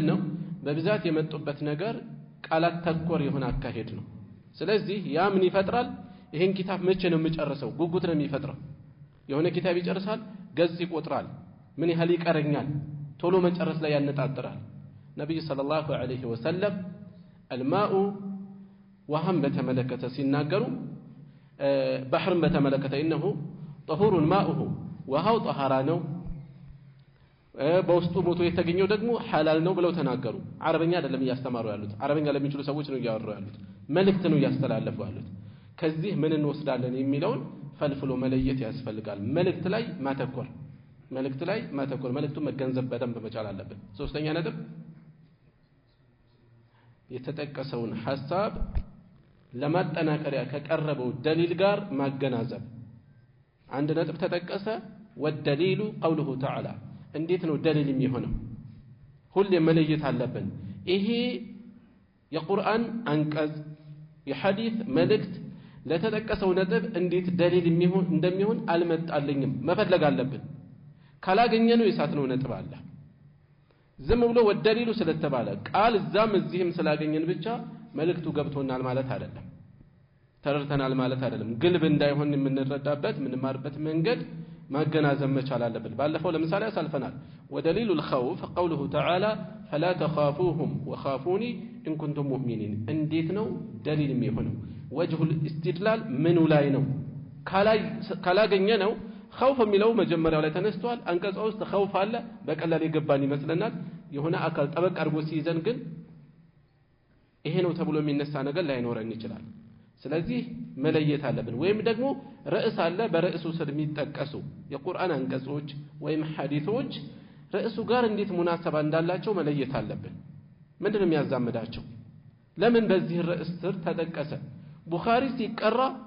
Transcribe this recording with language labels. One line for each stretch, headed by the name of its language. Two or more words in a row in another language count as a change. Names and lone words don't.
Amharic: በብዛት የመጡበት ነገር ቃላት ተኮር የሆነ አካሄድ ነው። ስለዚህ ያ ምን ይፈጥራል ይሄን ኪታብ መቼ ነው የምጨርሰው ጉጉት ነው የሚፈጥረው የሆነ ኪታብ ይጨርሳል ገጽ ይቆጥራል ምን ያህል ይቀረኛል ቶሎ መጨረስ ላይ ያነጣጥራል ነብዩ
Arabic: صلى الله عليه وسلم الماء وهم
Amharic: በተመለከተ ሲናገሩ ባህርን በተመለከተ
Arabic: انه طهور ماؤه وهو طهارة
Amharic: ነው በውስጡ ሞቶ የተገኘው ደግሞ ሐላል ነው ብለው ተናገሩ አረበኛ አይደለም ያስተማሩ ያሉት አረበኛ ለሚችሉ ሰዎች ነው ያወሩ ያሉት መልእክት ነው ያስተላልፉ ያሉት ከዚህ ምን እንወስዳለን የሚለውን ፈልፍሎ መለየት ያስፈልጋል መልእክት ላይ ማተኮር መልእክቱ መገንዘብ በደንብ መቻል አለበት ሶስተኛ ነጥብ የተጠቀሰውን ሐሳብ ለማጠናከሪያ ከቀረበው ደሊል ጋር ማገናዘብ አንድ ነጥብ ተጠቀሰ
Arabic: والدليل قوله تعالى
Amharic: እንዴት ነው ደሊል የሚሆነው ሁሌ መለየት አለብን ይሄ የቁርአን አንቀጽ የሐዲስ መልእክት ለተጠቀሰው ነጥብ እንዴት ደሊል እንደሚሆን አልመጣልኝም መፈለግ አለብን ካላገኘነው የሳትነው ነጥብ አለ ዝም ብሎ ወደሊሉ ስለተባለ ቃል እዛም እዚህም ስላገኘን ብቻ መልእክቱ ገብቶናል ማለት አይደለም ተረድተናል ማለት አይደለም ግልብ እንዳይሆን የምንረዳበት ምንማርበት መንገድ ማገናዘብ መቻል አለበት ባለፈው ለምሳሌ ያሳልፈናል
Arabic: ودليل الخوف قوله تعالى فلا تخافوهم وخافوني إن كنتم مؤمنين
Amharic: እንዴት ነው ደሊል የሚሆነው وجه الاستدلال ምኑ ላይ ነው ካላገኘነው خوف የሚለው መጀመሪያው ላይ ተነስቷል አንቀጽ ውስጥ خوف አለ በቀላል ይገባን ይመስለናል የሆነ አካል ጠበቅ አድርጎ ሲይዘን ግን ይሄ ነው ተብሎ የሚነሳ ነገር ላይኖረን ይችላል ስለዚህ መለየት አለብን ወይም ደግሞ ርዕስ አለ በርዕሱ ስር የሚጠቀሱ የቁርአን አንቀጾች ወይም ሐዲሶች ርዕሱ ጋር እንዴት ሙናሰባ እንዳላቸው መለየት አለብን ምንድነው የሚያዛምዳቸው ለምን በዚህ ርዕስ ስር ተጠቀሰ ቡኻሪ ሲቀራ